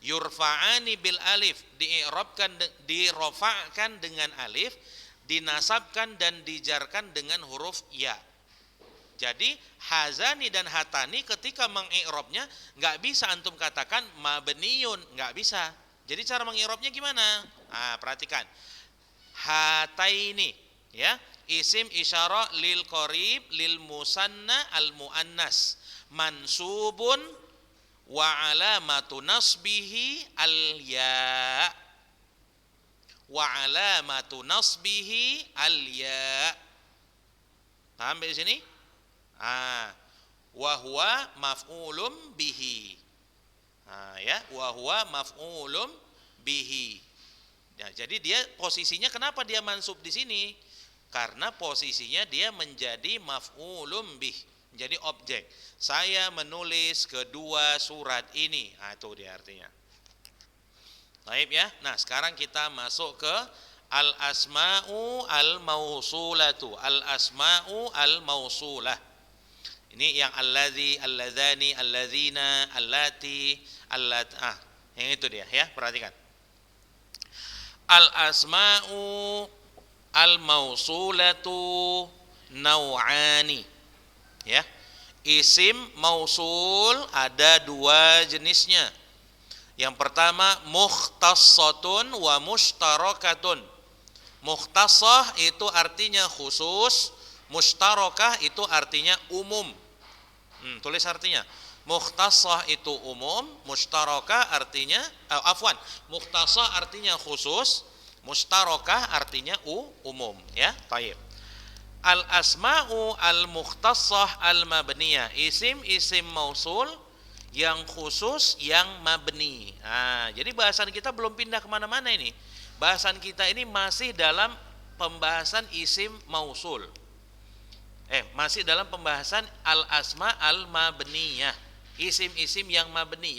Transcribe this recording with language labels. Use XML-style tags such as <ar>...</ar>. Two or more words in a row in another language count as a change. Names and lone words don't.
<ar>يرفعان بالألف,</ar> <id>dirofa'kan dengan alif, dinasabkan dan dijarkan dengan huruf ya. Jadi hazani dan hatani ketika mengi'rabnya nggak bisa antum katakan mabniyun, nggak bisa. Jadi cara mengi'rabnya gimana? Perhatikan.</id> <ar>هاتين، يا، اسم إشارة للقريب للمثنى المؤنث، منصوب وعلامة نصبه الياء، وعلامة نصبه الياء.</ar> <id>Paham di sini?</id> <ar>وهو مفعول به. يا، وهو مفعول به.</ar> <id>Ya, jadi dia posisinya kenapa dia mansub di sini? Karena posisinya dia menjadi</id> <ar>مفعول به,</ar> <id>menjadi objek. Saya menulis kedua surat ini. Itu dia artinya. Baik ya. Nah, sekarang kita masuk ke</id> <ar>الأسماء الموصولة. الأسماء الموصولة.</ar> <id>Ini yang</id> <ar>الذي، اللذان، الذين، التي,</ar> <id>yang itu dia ya, perhatikan.</id> <ar>الأسماء الموصولة نوعان.</ar> <id>Ya. Isim mausul ada dua jenisnya. Yang pertama</id> <ar>مختصة ومشتركة.</ar> <id>Mukhtassah itu artinya khusus, mushtarakah itu artinya umum. Tulis artinya. Mukhtassah itu umum, mushtarakah artinya mukhtassah artinya khusus, mushtarakah artinya umum, ya. Baik.</id> <ar>الأسماء المختصة المبنية,</ar> <id>isim mausul yang khusus yang mabni. Jadi bahasan kita belum pindah kemana-mana ini. Bahasan kita ini masih dalam pembahasan isim mausul. Masih dalam pembahasan</id> <ar>الأسماء المبنية,</ar> <id>isim-isim yang mabni.</id>